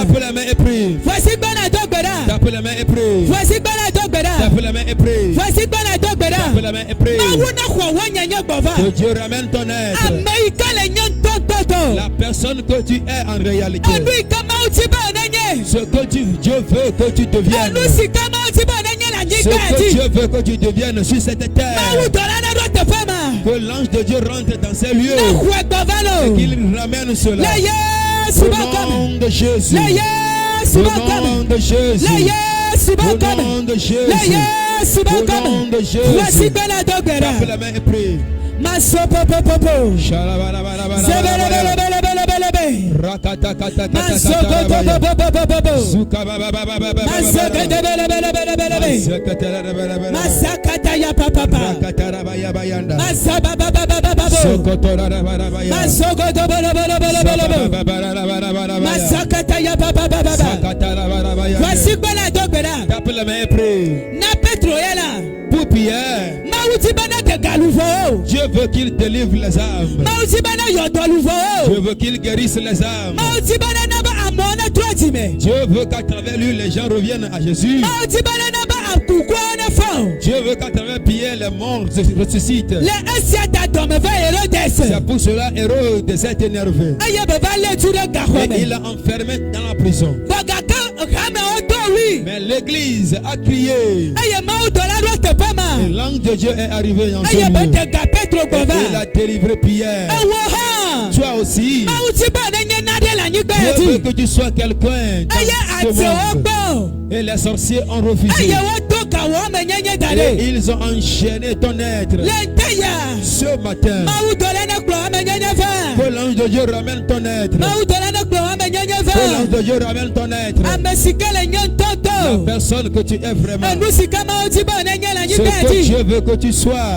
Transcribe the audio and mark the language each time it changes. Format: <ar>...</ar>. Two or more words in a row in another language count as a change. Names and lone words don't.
<fr>tape les mains et prie.</fr> <ee>voici gbɔna dɔ gbe ɖa.</ee> <fr>Tape les mains et prie.</fr> <ee>voici gbɔna dɔ gbe ɖa.</ee> <fr>Tape les mains et prie.</fr> <ee>voici gbɔna dɔ gbe</ee> <fr>Tape</fr> <ee>ɖa.</ee> <fr>les mains et prie.</fr> <ee>mawu ne xɔ wo nyenye gbɔ va.</ee> <fr>Que Dieu ramène ton être.</fr> <ee>ame yi ke le nye ŋutɔŋutɔtɔ.</ee> <fr>La personne que tu es en réalité.</fr> <ee>enu yi ke mawu ti be ne nye.</ee> <fr>Ce que Dieu veut que tu deviennes.</fr> <ee>enu si ke mawu ti be ne nye le</ee> <fr>Ce</fr> <ee>anyigba</ee> <fr>que</fr> <ee>dzi.</ee> <fr>Dieu veut que tu deviennes sur cette terre.</fr> <ee>mawu dɔla ne ɖo teƒe ma.</ee> <fr>Que l'ange de Dieu rentre dans ces</fr> <ee>ne</ee> <fr>lieux.</fr> <ee>xɔe gbɔ va lo.</ee> <fr>Qu'il ramène cela.</fr> <ee>le Yesu</ee> <fr>Au</fr> <ee>be kɔmi.</ee> <fr>nom de Jésus.</fr> <ee>le Yesu</ee> <fr>Au</fr> <ee>be</ee> <fr>nom</fr> <ee>kɔmi.</ee> <fr>de Jésus.</fr> <ee>le Yesu be</ee> <fr>Au</fr> <ee>kɔmi.</ee> <fr>nom de</fr> <ee>le</ee> <fr>Jésus.</fr> <ee>Yesu be</ee> <fr>Au nom</fr> <ee>kɔmi.</ee> <fr>de Jésus.</fr> <ee>voici gbɛna dɔ gbe</ee> <fr>Tape</fr> <ee>ɖa.</ee> <fr>la main et prie. maso popopopo. Shalabalabalabala. zebelebelebelebelebe. Rakatakatakatakata. maso popopopopopo. Zukabababababababa. maso kedebelebelebelebe. Zekatarabalabalabala. masakata ya papapa. Rakatarabayabayanda. masa babababababo. Sokotorarabarabaya. maso godobelebelebelebe. Sabababababababaya. masakata ya bababababa. Sakatarabarabaya.</fr> <ee>voici gbɛna dɔ gbe ɖa.</ee> <fr>Tape la main et prie.</fr> <ee>na Petro ye la.</ee> <fr>Pour Pierre,</fr> <ee>mawu ti be ne de galuvɔ o.</ee> <fr>Dieu veut qu'il délivre les âmes.</fr> <ee>mawu ti be ne yɔ dɔluvɔ</ee> <fr>Dieu</fr> <ee>o.</ee> <fr>veut qu'il guérisse les âmes.</fr> <ee>mawu ti be ne na be amewo ne trɔ dzi me.</ee> <fr>Dieu veut qu'à travers lui, les gens reviennent à Jésus.</fr> <ee>mawu ti be ne na be akukuawo ne fɔ o.</ee> <fr>Dieu veut qu'à travers Pierre, les morts ressuscitent.</fr> <ee>le esia ta dɔme va Hérodès.</ee> <fr>C'est pour cela Hérode s'est énervé.</fr> <ee>eye be va lé tu ɖe</ee> <fr>Et</fr> <ee>gaxɔ</ee> <fr>il</fr> <ee>me.</ee> <fr>l'a enfermé dans la prison.</fr> <ee>gake hamewo do ɣli.</ee> <fr>Mais l'église a crié.</fr> <ee>eye mawu dɔla ɖo teƒe</ee> <fr>Et</fr> <ee>ma.</ee> <fr>l'ange de Dieu est arrivé en ce</fr> <ee>eye be</ee> <fr>lieu.</fr> <ee>de ga Petro gbɔ</ee> <fr>Et il a</fr> <ee>va.</ee> <fr>délivré Pierre.</fr> <ee>ewo hã.</ee> <fr>Toi aussi,</fr> <ee>mawu ti be ne nye naɖe le anyigba ya</ee> <fr>Dieu veut</fr> <ee>dzi.</ee> <fr>que tu sois quelqu'un.</fr> <ee>eye</ee> <fr>dans ce</fr> <ee>atewo</ee> <fr>monde.</fr> <ee>gbɔ.</ee> <fr>Et les sorciers ont refusé.</fr> <ee>eye wodo</ee> <fr>Et ils ont enchaîné ton être. Ce matin, que l'ange de Dieu ramène ton être. Que l'ange de Dieu ramène ton être. La personne que tu es vraiment. Ce que Dieu veut que tu sois.</fr>